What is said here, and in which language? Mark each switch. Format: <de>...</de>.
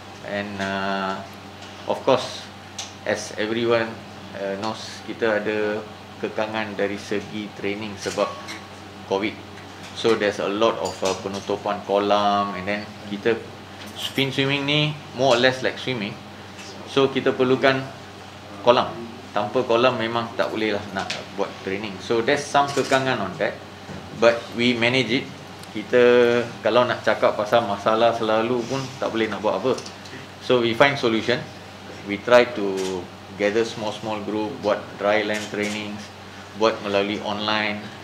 <en>And of course, as everyone knows,</en> <ms>kita ada kekangan dari segi training sebab COVID.</ms> <en>So there's a lot of</en> <ms>penutupan kolam,</ms> <en>and then</en> <ms>kita fin swimming ni</ms> <en>more or less like swimming.</en> <ms>So kita perlukan kolam. Tanpa kolam memang tak boleh lah nak buat training.</ms> <en>So there's some</en> <ms>kekangan</ms> <en>on that, but we manage it.</en> <ms>Kita kalau nak cakap pasal masalah selalu pun tak boleh nak buat apa.</ms> <en>So we find solution. We try to gather small group,</en> <ms>buat</ms> <en>dry land trainings,</en> <ms>buat melalui</ms> <en>online.</en>